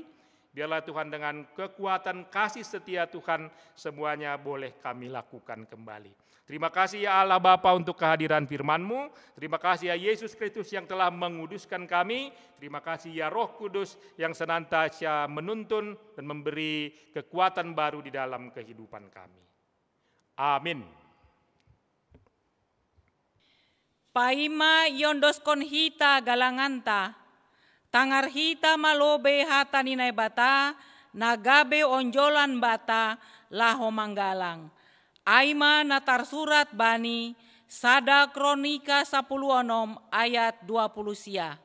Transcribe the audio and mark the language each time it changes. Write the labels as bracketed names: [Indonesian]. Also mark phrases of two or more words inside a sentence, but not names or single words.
[Indonesian] Biarlah Tuhan dengan kekuatan kasih setia Tuhan semuanya boleh kami lakukan kembali. Terima kasih ya Allah Bapa untuk kehadiran firman-Mu. Terima kasih ya Yesus Kristus yang telah menguduskan kami. Terima kasih ya Roh Kudus yang senantiasa menuntun dan memberi kekuatan baru di dalam kehidupan kami. Amin. [Batak Simalungun] Paima yondoskon hita galanganta, tangar hita malobe hata ninay bata, nagabe onjolan bata, laho manggalang. Aima natar surat bani sada kronika 10 ayat 20 sia.